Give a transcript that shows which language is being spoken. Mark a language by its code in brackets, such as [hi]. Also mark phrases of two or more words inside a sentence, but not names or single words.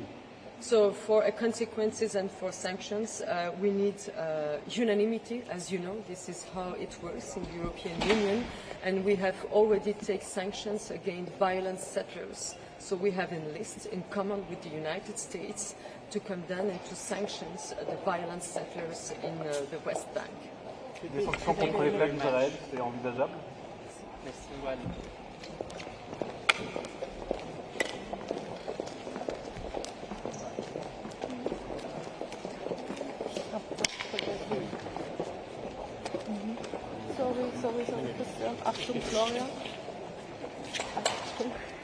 [en] So for consequences and for sanctions, we need unanimity. As you know, this is how it works in the European Union, and we have already taken sanctions against violent settlers. So we have enlisted in common with the United States to condemn and to sanction the violent settlers in the West Bank. [fr] Des sanctions contre les flags d'Israël, c'est envisageable? Merci. [en] Sorry, Christian. Achtung, Gloria. [de] Achtung.